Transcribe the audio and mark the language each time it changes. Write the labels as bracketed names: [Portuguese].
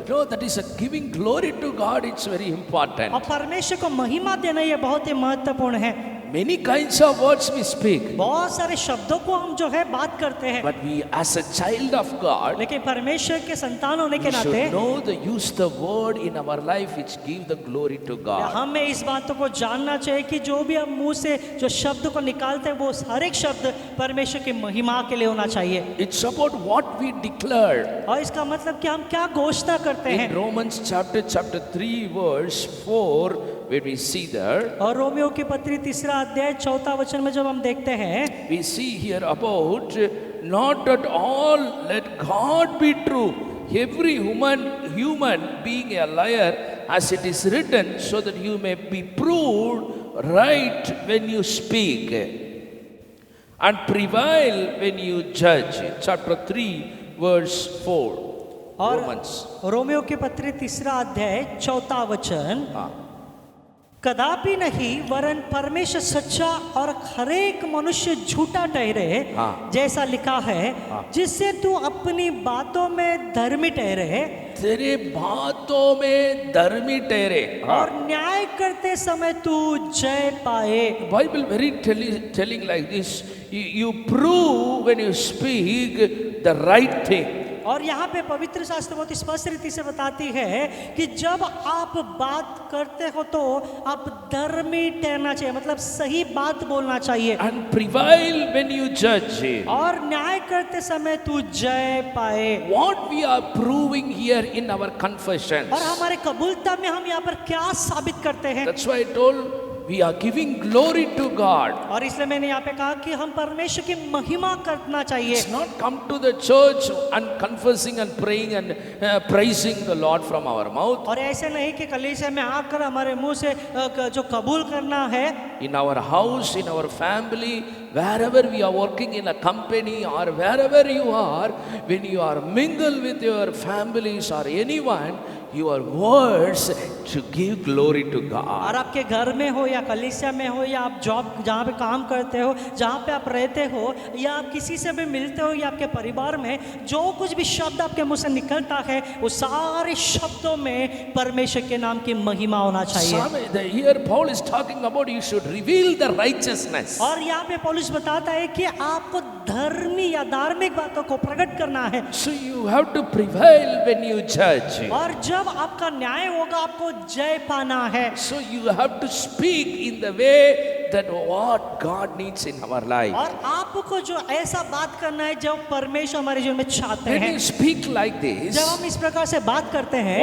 [English] That is giving glory to God. It's very important. [Hindi] और परमेश्वर को महिमा देना ये बहुत ही महत्वपूर्ण है। [English] Many kinds of words we speak, [Hindi] बहुत सारे शब्दों को हम जो है बात करते हैं, [English] but we as a child of God, [Hindi] लेकिन परमेश्वर के संतान होने के [English] we [Hindi] नाते [English] should know use the word in our life which give the glory to God. [Hindi] हमें इस बातों को जानना चाहिए कि जो भी हम मुंह से जो शब्द को निकालते हैं वो हर एक शब्द परमेश्वर की महिमा के लिए होना चाहिए। [English] It's about what we declare. [Hindi] और इसका मतलब कि हम क्या घोषणा करते हैं। [English] In Romans chapter 3 verse 4, where we see there, [Hindi] और रोमियो की पत्री 3 अध्याय 4 वचन में जब हम देखते हैं, [English] we see here about not at all let God be true, every human being a liar, as it is written, so that you may be proved right when you speak and prevail when you judge. Chapter 3 verse 4. [Hindi] और [English] Romans. [Hindi] Romeo की पत्री 3 अध्याय 4 वचन, कदापि नहीं वरन परमेश्वर सच्चा और हरेक मनुष्य झूठा ठहरे, जैसा लिखा है, जिससे तू अपनी बातों में धर्मी ठहरे, तेरे बातों में धर्मी ठहरे, और न्याय करते समय तू जय पाए। [English] Bible very telling like this, you prove when you speak the right thing. [Hindi] और यहाँ पे पवित्र शास्त्र बहुत स्पष्ट रीति से बताती है कि जब आप बात करते हो तो आप धर्मी ठहरना चाहिए, मतलब सही बात बोलना चाहिए। [English] And prevail when you judge. [Hindi] और न्याय करते समय तू जय पाए। [English] What we are proving here in our confessions. [Hindi] और हमारे कबूलता में हम यहाँ पर क्या साबित करते हैं? [English] That's why I told we are giving glory to God. [Hindi] और इसलिए मैंने यहाँ पे कहा कि हम परमेश्वर की महिमा करना चाहिए। [English] It's not come to the church and confessing and praying and praising the Lord from our mouth. [Hindi] और ऐसे नहीं कि कलीसिया में आकर हमारे मुंह से जो कबूल करना है। [English] In our house, in our family, wherever we are working in a company or wherever you are, when you are mingle with your families or anyone, your words to give glory to [Hindi] और [English] God. [Hindi] आपके घर में हो या कलीसिया में हो या आप जॉब जहाँ पे काम करते हो, जहाँ पे आप रहते हो, या आप किसी से भी मिलते हो या आपके परिवार में, जो कुछ भी शब्द आपके मुंह से निकलता है वो सारे शब्दों में परमेश्वर के नाम की महिमा होना चाहिए। [English] Here Paul is talking about you should reveal the righteousness. [Hindi] और यहाँ पे पौलुस बताता है कि आपको धर्मी या धार्मिक बातों को प्रकट करना है। [English] So you have to prevail when you judge. [Hindi] और जब आपका न्याय होगा आपको जय पाना है। [English] So you have to speak in the way that what God needs in our life. [Hindi] और आपको जो ऐसा बात करना है जो परमेश्वर हमारे जीवन में चाहते [English] When [Hindi] हैं। [English] you speak like this, [Hindi] जब हम इस प्रकार से बात करते हैं,